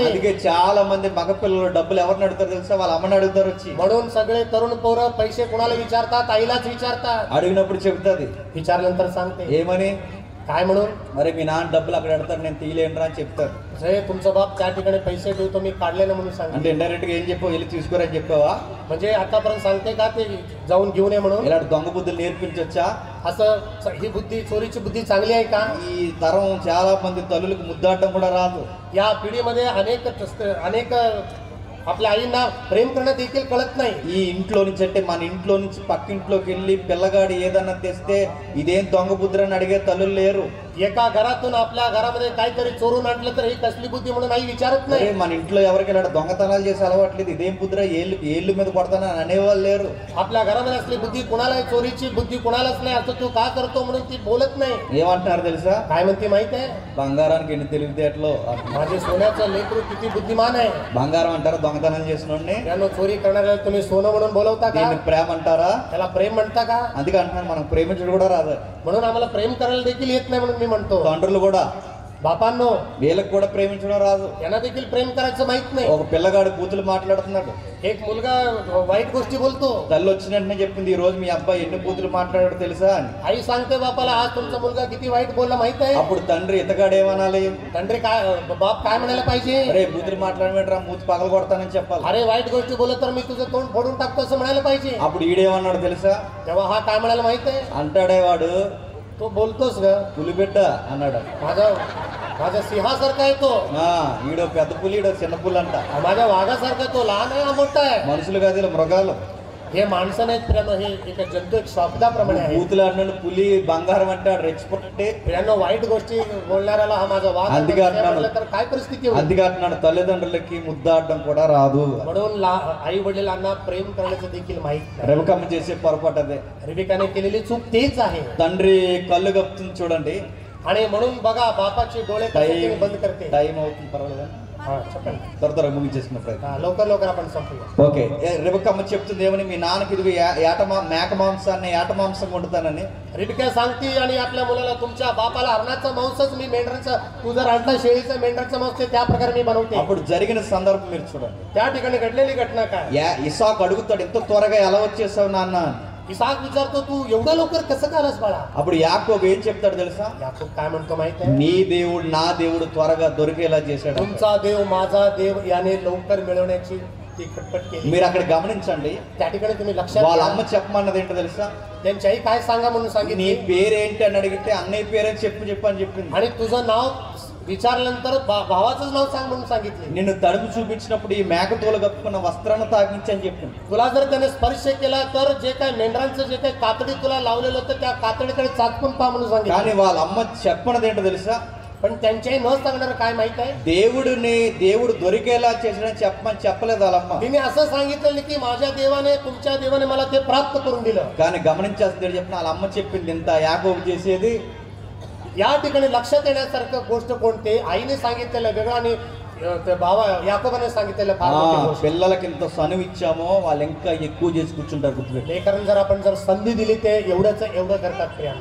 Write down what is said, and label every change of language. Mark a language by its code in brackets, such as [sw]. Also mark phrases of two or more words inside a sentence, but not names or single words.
[te] అందుకే చాలా మంది మగ పిల్లలు డబ్బులు ఎవరిని అడుగుతారు తెలుసా? వాళ్ళ అమ్మని అడుగుతారు వచ్చి. [mr] म्हणून सगळे तरुण पोरं पैसे कोणाला विचारतात? आईलाच विचारतात. [te] అడిగినప్పుడు చెప్తుంది. [mr] विचारल्यानंतर सांगते. [te] ఏమని? [mr] काय म्हणून [te] మరి మీ నాన్న డబ్బులు అక్కడ పెడతారు నేను తీయలేనురా అని చెప్తారు. [mr] अरे तुमचा बाप त्या ठिकाणी पैसे ठेवतो मी काढले ना म्हणून सांगते. [te] అంటే ఇండైరెక్ట్ గా ఏం చెప్పావు, వెళ్ళి తీసుకురని చెప్పావా? [mr] म्हणजे आतापर्यंत सांगते का ते जाऊन घेऊन ये म्हणून? [te] ఇలాంటి దొంగ బుద్ధులు నేర్పించొచ్చా? [mr] असं ही बुद्धी, चोरीची बुद्धी चांगली आहे का? [te] ఈ తరం చాలా మంది తల్లులకు ముద్దాడటం కూడా రాదు. [mr] या पिढीमध्ये अनेक आपल्या आईंना प्रेम करणं देखील कळत नाही. [te] ఈ ఇంట్లో నుంచి అంటే మన ఇంట్లో నుంచి పక్కింట్లోకి వెళ్ళి పిల్లగాడు ఏదన్నా తెస్తే ఇదేం దొంగ బుద్ధులని అడిగే తల్లులు లేరు. [mr] एका घरातून आपल्या घरामध्ये काहीतरी चोरून आणलं तर ही कसली बुद्धी म्हणून आई विचारत नाही. [te] మన ఇంట్లో ఎవరికి ఇలా దొంగతనాలు చేసి అలవాట్లేదు, ఇదేం బుద్ధిరా ఏళ్ళు మీద కొడతానని అనేవాళ్ళు లేరు. [mr] आपल्या घरामध्ये असली बुद्धी कुणाला, चोरीची बुद्धी कुणालाच नाही. असं तू का करतो म्हणून ती बोलत नाही. [te] ఏమంటున్నారు తెలుసా? [mr] काय म्हणते माहित आहे? [te] బంగారానికి ఎన్ని తెలివితేటలు. [mr] माझे सोन्याचं लेकरू किती बुद्धिमान आहे. [te] బంగారం అంటారా దొంగతనం చేసినోడిని? [mr] त्यानं चोरी करणाऱ्याला तुम्ही सोनं म्हणून बोलवता का? [te] దీన్ని ప్రేమ అంటారా? [mr] त्याला प्रेम म्हणता का? [te] అందుకే అంటున్నాను మనం ప్రేమించడం కూడా రాదు. [mr] म्हणून आम्हाला प्रेम करायला देखील येत नाही म्हणून मी म्हणतो. [te] తండ్రులు కూడా [mr] बापांनो [te] వీళ్ళకి కూడా ప్రేమించడం రాదు. [mr] यांना देखील प्रेम करायचं माहित नाही. [te] ఒక పిల్లగాడు బూతులు మాట్లాడుతున్నాడు. [mr] एक मुलगा वाईट गोष्टी बोलतो. [te] తల్లి వచ్చిన వెంటనే చెప్పింది, ఈ రోజు మీ అబ్బాయి ఎన్ని బూతులు మాట్లాడాడు తెలుసా అని. [mr] आई सांगते बापाला आज तुमचा मुलगा किती वाईट बोलला माहित आहे? [te] అప్పుడు తండ్రి ఇతగాడు ఏమనాలి? [mr] తండ్రి काय, बाप काय म्हणायला पाहिजे? [te] అరే బూతులు మాట్లాడమేట్రా మూతి పగల కొడతానని చెప్పాలి. [mr] अरे वाईट गोष्टी बोलत तर मी तुझं तोंड फोडून टाकतो असं म्हणायला पाहिजे. [te] అప్పుడు ఈడేమన్నాడు తెలుసా? [mr] तेव्हा हा काय म्हणायला माहित आहे? [te] అంటాడే వాడు, [mr] तो बोलतोस ग [te] పులిబిడ్డ అన్నాడు. [mr] माझ्या सिंहासारखा आहे तो. [te] ఈడో పెద్ద పులి, ఈడో చిన్న పులి అంట. [mr] माझ्या वाघासारखा तो लहान आहे हा मोठा आहे. [te] మనుషులు కాదు ఇలా మృగాలు. [mr] हे माणसं नाहीत प्रियानो, हे एक जंतू एक शब्दाप्रमाणे आहे. [te] బూతులు అన్నాడు పులి బంగారం అంటే రెచ్చిపోతే. [mr] प्रियानो वाईट गोष्टी बोलणाऱ्याला हा माझा वाघ [te] అందుకే అంటున్నాడు, [mr] म्हटलं तर काय परिस्थिती होईल? [te] అందుకే అంటున్నాడు తల్లిదండ్రులకి ముద్దాడడం కూడా రాదు. [mr] म्हणून आई वडिलांना प्रेम करण्याचं देखील माहित नाही. [te] రెబకమ్మ చేసే పొరపాటు అదే. [mr] रिबिकाने केलेली चूक तेच आहे. [te] తండ్రి కళ్ళు కప్పుతుంది చూడండి. [mr] आणि म्हणून बघा बापाचे डोळे कसे तिने बंद करते. [te] టైం అవుతుంది పర్వాలేదా? हा, చెప్పండి. త్వరగా ముగించేసుకున్న ప్రయత్నం. [mr] लवकर लवकर आपण संपूया. [te] ఓకే, రెబకమ్మ చెప్తుంది ఏమని, మీ నాన్నకి ఇదిగో మేక మాంసాన్ని ఏట మాంసం వండుతానని. [mr] रिबिका सांगते आणि आपल्या मुलाला तुमच्या बापाला हरणाचा मांसच मी मेंढराचा, तू जर आणला शेळीचा मेंढराचा मांस ते त्या प्रकारे मी बनवते. [te] అప్పుడు జరిగిన సందర్భం మీరు చూడండి. [mr] त्या ठिकाणी घडलेली घटना काय? [te] ఇసాకు అడుగుతాడు, ఎంత త్వరగా ఎలా వచ్చేసావు నాన్న? [mr] इसाक विचारतो तू एवढ्या लवकर कसं कालस बाळा? [te] అప్పుడు యాకోబు ఏం చెప్తాడు తెలుసా? [mr] याकूब काय म्हणतो माहित आहे? [te] నీ దేవుడు నా దేవుడు త్వరగా దొరికేలా చేశాడు. [mr] तुमचा देव माझा देव याने लवकर मिळवण्याची ती खटपट केली. [te] మీరు అక్కడ గమనించండి, [mr] त्या ठिकाणी तुम्ही लक्षात [te] వాళ్ళ [mr] घ्या. [te] అమ్మ చెప్పమన్నది ఏంటో తెలుసా? [mr] त्यांची आई काय सांगा म्हणून [te] నీ [mr] सांगितली. [te] పేరేంటి అని అడిగితే అన్నయ్య పేరే చెప్పు అని చెప్పింది. [mr] आणि तुझं नाव विचारल्यानंतर भावाचंच नाव सांग म्हणून सांगितले. [te] నిన్ను తడుపు చూపించినప్పుడు ఈ మేకతోలు కప్పుకున్న వస్త్రాన్ని తాకించి అని చెప్పింది. [mr] तुला जर त्याने स्पर्श केला तर जे काय मेंढरांचं जे काही कातडी तुला लावलेलं होतं त्या कातडीकडे चाचपून पहा म्हणून [te] కానీ [mr] सांगितलं. [te] వాళ్ళ అమ్మ చెప్పనది ఏంటో తెలుసా? [mr] पण त्यांच्याही न सांगणार काय माहित आहे? [te] దేవుడు దొరికేలా చేసాడని చెప్పమని చెప్పలేదు వాళ్ళమ్మ. [mr] तिने असं सांगितलं की माझ्या देवाने, तुमच्या देवाने मला ते प्राप्त करून दिलं. [te] కానీ గమనించాల్సింది చెప్పిన వాళ్ళ అమ్మ చెప్పింది ఇంత యాకోబు చేసేది. [mr] या ठिकाणी लक्षात येण्यासारखं गोष्ट कोणते? आईने सांगितलेलं वेगळं आणि బావ యాకోబునే सांगितलेलं फार मोठी गोष्ट. [te] పిల్లలకి ఇంత సనువు ఇచ్చామో వాళ్ళు ఇంకా ఎక్కువ చేసి కూర్చుంటారు గుర్తుపెట్టి. [mr] लेकरांना जर आपण संधी दिली ते एवढं करतात प्रियांनो.